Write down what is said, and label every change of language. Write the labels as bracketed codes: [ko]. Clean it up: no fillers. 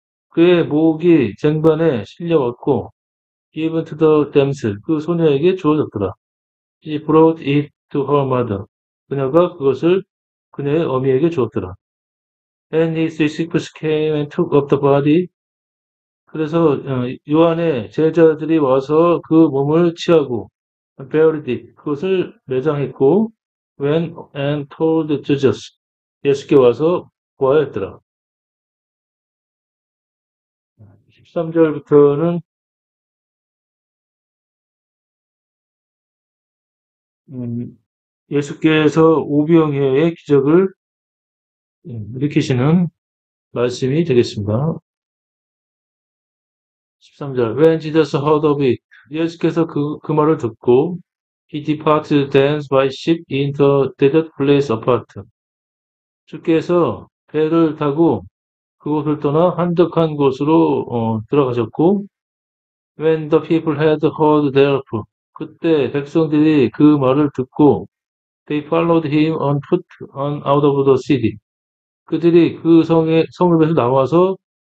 [ko] 그의 목이 쟁반에 실려왔고 [en] given to the damsel. [ko] 그 소녀에게 주어졌더라. [en] She brought it to her mother. [ko] 그녀가 그것을 그녀의 어미에게 주었더라. [en] And his disciples came and took up the body. [ko] 그래서 요한의 제자들이 와서 그 몸을 취하고 [en] buried it. [ko] 그것을 매장했고 [en] went and told Jesus. [ko] 예수께 와서 보아했더라. 13절부터는 예수께서 오병이어의 기적을 일으키시는 말씀이 되겠습니다. [en] 13절. When Jesus heard of it. [ko] 예수께서 그 말을 듣고 [en] he departed thence by ship into a desert place apart. [ko] 주께서 배를 타고 그곳을 떠나 한적한 곳으로 들어가셨고 [en] when the people had heard thereof. 그때 백성들이 그 말을 듣고 they followed him on foot out of the city. [ko] 그들이 그 성읍에서 나와서